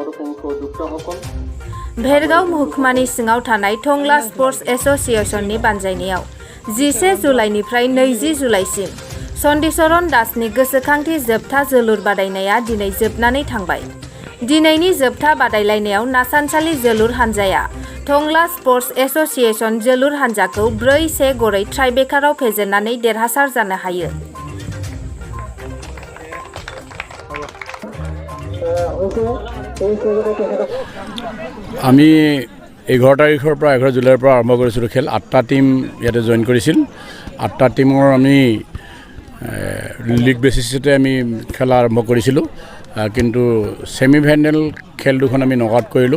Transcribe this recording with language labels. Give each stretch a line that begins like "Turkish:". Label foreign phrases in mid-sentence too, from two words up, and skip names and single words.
Bodo: भेरगाव महकुमानि सिङाव थानाय टंला स्पर्ट्स एस'सिएशननि बानजायनायाव 11 जुलाइनिफ्राय 20 जुलाइसिम चन्दिचरन दासनि गोसोखांथि जोबथा जोलुर बादायनाया दिनै जोबनानै थांबाय। दिनैनि जोबथा बादायलायनायाव नासानसालि जोलुर हानजाया टंला स्पर्ट्स एस'सिएशन जोलुर हानजाखौ 4-1 गरै ट्राइबेकाराव फेजेननानै देरहासार जानो हायो।
Assamese: আমি 11 তাৰিখৰ পৰা 11 জুলাইৰ পৰা আৰম্ভ কৰিছিলোঁ খেল। 8টা টিম ইয়াতে জইন কৰিছিল। 8টা টিমৰ আমি লিগ বেচিছতে আমি খেলা আৰম্ভ কৰিছিলোঁ, কিন্তু
English: semi final
Assamese: খেল দুখন আমি নকআউট কৰিলোঁ।